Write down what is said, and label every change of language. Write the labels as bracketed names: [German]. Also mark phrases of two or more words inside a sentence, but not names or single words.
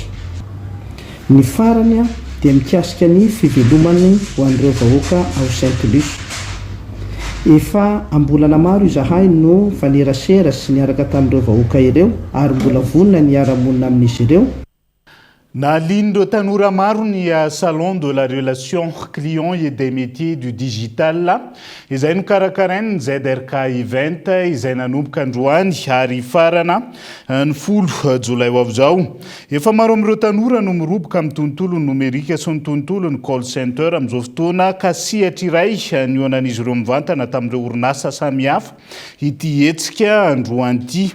[Malagasy] Ny farany dia mikasika ny fivelomany ho an'ireo vahoaka ao Saint-Luc. Efa ambolana maro izahay no fanerasera sy niaraka tamin'ireo vahoaka ireo ary mbola vonona ny ara-monina amin'izy ireo. Nalindo tanora maro ny [French] salon de la relation client et des métiers du digital [Malagasy] izay nokarakarainy ny ZRK event izay nanomboka androany ary farana ny 10 jolay ho avy izao. Efa maro amin'ireo tanora no miroboka amin'ny tontolo nomerika sy ny tontolo ny [English] call center [Malagasy] amin'izao fotoana ka sihatra iray ny onan'izy ireo mivantana tamin'ireo orinasa samihafa ity hetsika androany ity.